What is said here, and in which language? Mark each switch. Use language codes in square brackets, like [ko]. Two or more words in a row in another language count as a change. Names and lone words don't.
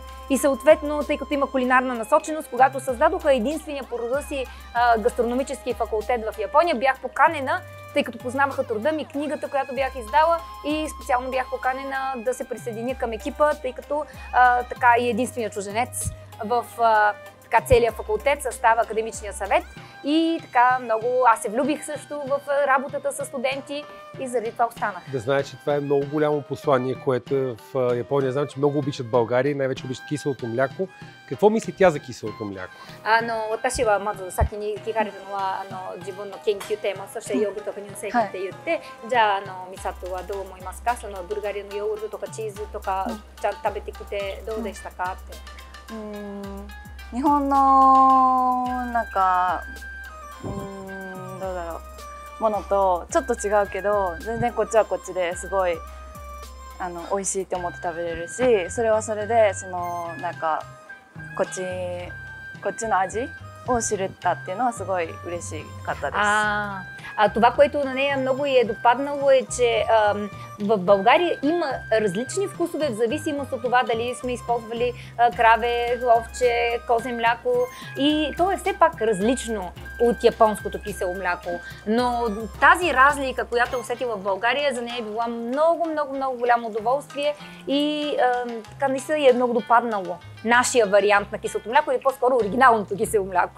[bg] И съответно, тъй като има кулинарна насоченост, когато създадоха единствения по рода си гастрономически факултет в Япония, бях поканена, тъй като познаваха труда ми, книгата, която бях издала и специално бях поканена да се присъединя към екипа, тъй като така и единственият чужденец в целия факултет състава академичния съвет. И така много, аз се влюбих също в работата с студенти и заради това останах. Да знае, че това е много голямо послание, което в Япония знам, че много обичат България, най-вече обичат киселото мляко. Какво мисли тя за киселото мляко? [ja] 私はまず先に聞かれたのは自分の研究テーマ、そしてヨーグルトと乳製品って言って、じゃあミサトはどう思いますか？そのブルガリアのヨーグルトとかチーズとかちゃんと食べてきてどうでしたかって。日本のなんかどうだろうものとちょっと違うけど全然こっちはこっちですごい美味しいって思って食べれるし、それはそれでなんかこっちの味を知れたっていうのはすごい嬉しかったです。 [bg] Това, което на нея много ѝ е допаднало е, че в България има различни вкусове в зависимост от това дали сме използвали краве, овче, козе мляко и то е все пак различно от японското кисело мляко. Но тази разлика, която е усетила в България, за нея е била много голямо удоволствие и така наистина ѝ е много допаднало нашия вариант на киселото мляко или по-скоро оригиналното кисело мляко.